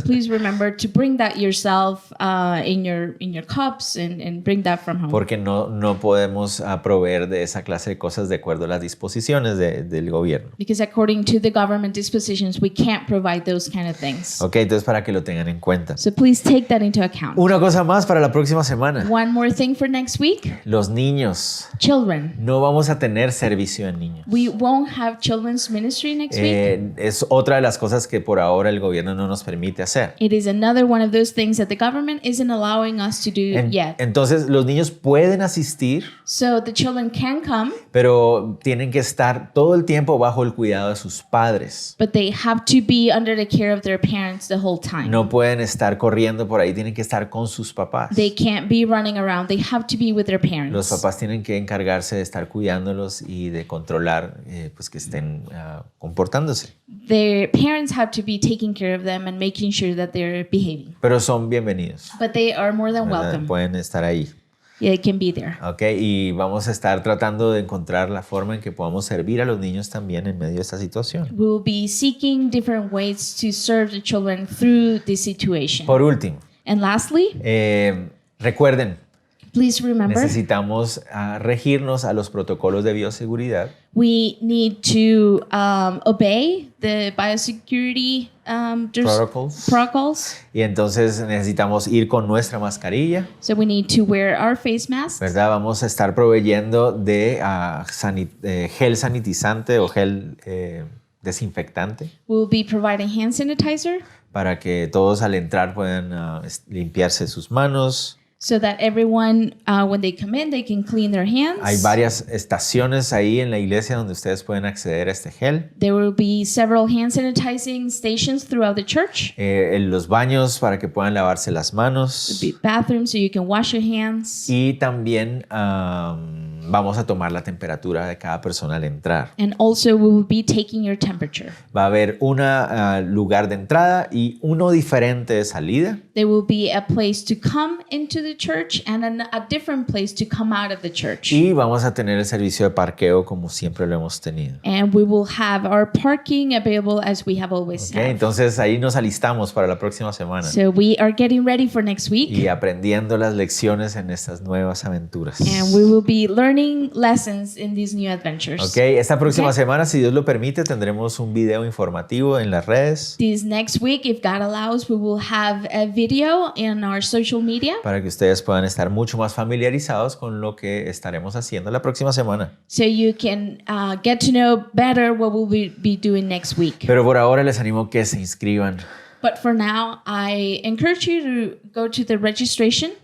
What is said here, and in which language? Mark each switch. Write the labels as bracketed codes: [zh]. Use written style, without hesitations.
[en] please remember to bring that yourself in your cups and bring that from home. [es] Porque no podemos proveer de esa clase de cosas de acuerdo a las disposiciones del gobierno. [en] Because according to the government dispositions, we can't provide those kind of things. [es] Ok, entonces para que lo tengan en cuenta. [en] So please take that into account. [es] Una cosa más para la próxima semana. [en] One more thing for next week. [es] Los niños. [en] Children. [es] No vamos a tener servicio en niños. [en] We won't have children's ministry next week. [es] Es otra de las cosas que por ahora el gobierno no nos permite hacer. [en] It is another one of those things that the government isn't allowing us to do yet. [es] Entonces los niños pueden asistir, [en] So the children can come, [es] pero tienen que estar todo el tiempo bajo el cuidado de sus padres. [en] but they have to be under the care of their parents the whole time. [es] No pueden estar corriendo por ahí, tienen que estar con sus papás. [en] They can't be running around. They have to be with their parents. [es] Los papás tienen que encargarse de estar cuidándolos y de controlar pues que estén comportándose. [en] Their parents have to be taking care of them and making sure that they're behaving. [es] Pero son bienvenidos. [en] But they are more than welcome. [es] Pueden estar ahí. [en] Yeah, they can be there. [es] Ok, y vamos a estar tratando de encontrar la forma en que podamos servir a los niños también en medio de esta situación. [en] We will be seeking different ways to serve the children through this situation. [es] Por último, [en] And lastly, [es] recuerden, [en] please remember, [es] necesitamos regirnos a los protocolos de bioseguridad. [en] we need to obey the biosecurity protocols. [es] Y entonces necesitamos ir con nuestra mascarilla, [en] So we need to wear our face masks. [es] ¿verdad? Vamos a estar proveyendo de gel sanitizante o gel desinfectante [en] We will be providing hand sanitizer [es] para que todos al entrar puedan limpiarse sus manos. [en] so that everyone, when they come in, they can clean their hands. [es] Hay varias estaciones ahí en la iglesia donde ustedes pueden acceder a este gel. [en] There will be several hand sanitizing stations throughout the church. [es] En los baños para que puedan lavarse las manos. [en] There'll be bathrooms so you can wash your hands. [es] Y también vamos a tomar la temperatura de cada persona al entrar. [en] And also we will be taking your temperature. [es] Va a haber un lugar de entrada y uno diferente de salida. [en] There will be a place to come into the church and a different place to come out of the church. [es] Y vamos a tener el servicio de parqueo como siempre lo hemos tenido. [en] And we will have our parking available as we have always Okay, had. [es] entonces ahí nos alistamos para la próxima semana. [en] So we are getting ready for next week. [es] Y aprendiendo las lecciones en estas nuevas aventuras. [en] And we will be learning lessons in these new adventures. [es] Ok, esta próxima [en] Okay. [es] semana, si Dios lo permite, tendremos un video informativo en las redes [en] This next week, if God allows, we will have a video in our social media [es] para que ustedes puedan estar mucho más familiarizados con lo que estaremos haciendo la próxima semana. [en] so you can get to know better what we'll be doing next week. [es] Pero por ahora les animo que se inscriban [en] But for now, I encourage you to go to the registration